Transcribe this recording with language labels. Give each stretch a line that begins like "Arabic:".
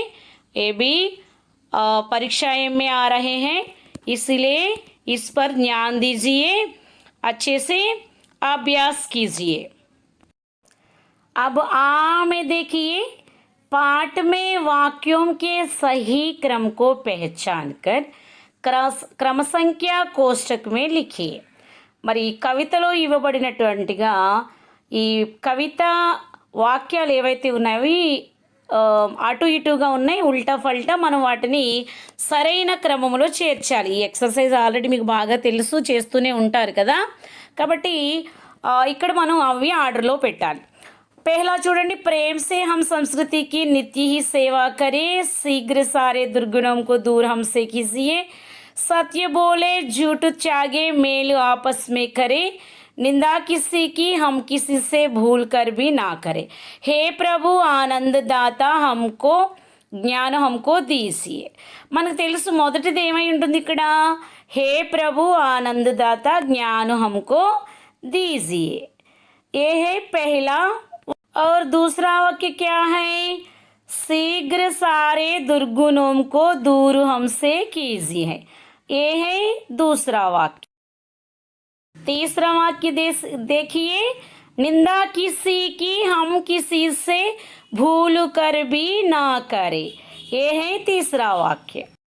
Hindi: ये भी परीक्षाएं में आ रहे हैं, इसलिए इस पर ध्यान दीजिए, अच्छे से अभ्यास कीजिए। अब आ में देखिए, पाठ में वाक्यों के सही क्रम को पहचान कर क्रम संख्या कोष्टक में लिखिए।
Telugu: మరి కవితలో ఇవ్వబడినటువంటిగా ఈ కవిత వాక్యాలు ఏవైతే ఉన్నాయో అటు ఇటుగా ఉన్నాయి,
Hindi: ఉల్టా ఫల్టా,
Telugu: మనం వాటిని సరైన క్రమంలో చేర్చాలి। ఈ ఎక్సర్సైజ్ ఆల్రెడీ మీకు బాగా తెలుసు, చేస్తూనే ఉంటారు కదా, కాబట్టి ఇక్కడ మనం అవి ఆర్డర్లో పెట్టాలి।
Hindi: पहला
Telugu: చూడండి,
Hindi: प्रेम से हम संस्कृति की नित्य ही सेवा करें, शीघ्र सारे दुर्गुणों को दूर हमसे कीजिए, सत्य बोले, झूठ त्यागे, मेल आपस में करे, निंदा किसी की हम किसी से भूल कर भी ना करें, हे प्रभु ఆనందదాత हमको జ్ఞానం हमको दीजिए।
Telugu: మనకు తెలుసు మొదటిది ఏమై ఉంటుంది ఇక్కడ,
Hindi: హే ప్రభు ఆనందదాత జ్ఞానం हमको दीजिए, ये है पहला। और दूसरा वाक्य क्या है, शीघ्र सारे दुर्गुणों को दूर हमसे कीजिए, ये है दूसरा वाक्य। तीसरा वाक्य देखिए, निंदा किसी की हम किसी से भूल कर भी ना करें, ये है तीसरा वाक्य।